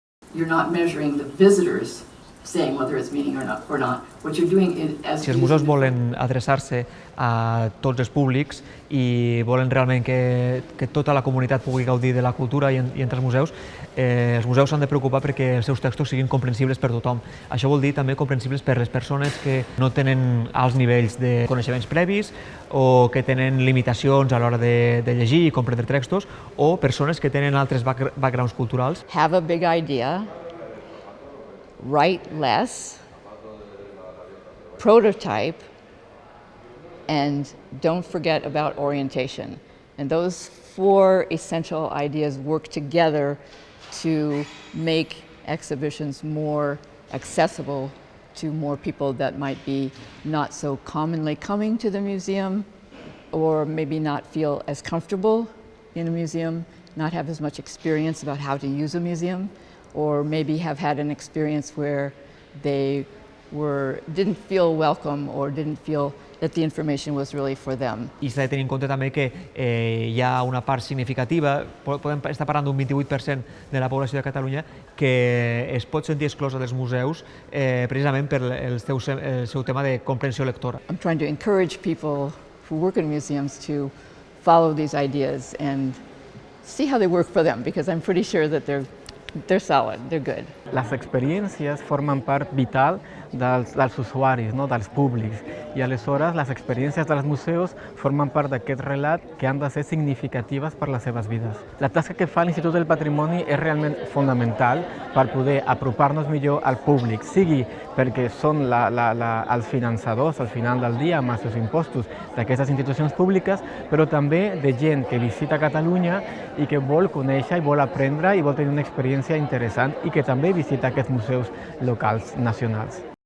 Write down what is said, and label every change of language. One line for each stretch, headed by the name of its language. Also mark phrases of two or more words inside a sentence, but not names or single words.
English: you're not measuring the visitors saying whether it's meeting or not. What you're doing is, as
Catalan: si els museus volen adreçar-se a tots els públics i volen realment que tota la comunitat pugui gaudir de la cultura i entre els museus s'han de preocupar perquè els seus textos siguin comprensibles per tothom. Això vol dir també comprensibles per les persones que no tenen alts nivells de coneixements previs o que tenen limitacions a l'hora de llegir i comprendre textos, o persones que tenen altres backgrounds culturals.
English: Have a big idea, write less, prototype, and don't forget about orientation. And those 4 essential ideas work together to make exhibitions more accessible to more people that might be not so commonly coming to the museum, or maybe not feel as comfortable in a museum, not have as much experience about how to use a museum, or maybe have had an experience where they didn't feel welcome or didn't feel that the information was really for them.
Catalan: I s'ha de tenir en compte també que hi ha una part significativa, podem estar parlant d'un 28% de la població de Catalunya, que es pot sentir exclosa dels museus precisament per el seu tema de comprensió lectora.
English: I'm trying to encourage people who work in museums to follow these ideas and see how they work for them, because I'm pretty sure that they're solid, they're good.
Catalan: Les experiències formen part vital dels usuaris, no? Dels públics, i aleshores les experiències dels museus formen part d'aquest relat que han de ser significatives per les seves vides. La tasca que fa l'Institut del Patrimoni és realment fonamental per poder apropar-nos millor al públic, sigui perquè són els finançadors al final del dia amb els seus impostos d'aquestes institucions públiques, però també de gent que visita Catalunya i que vol conèixer i vol aprendre i vol tenir una experiència interessant i que també visita aquests museus locals nacionals.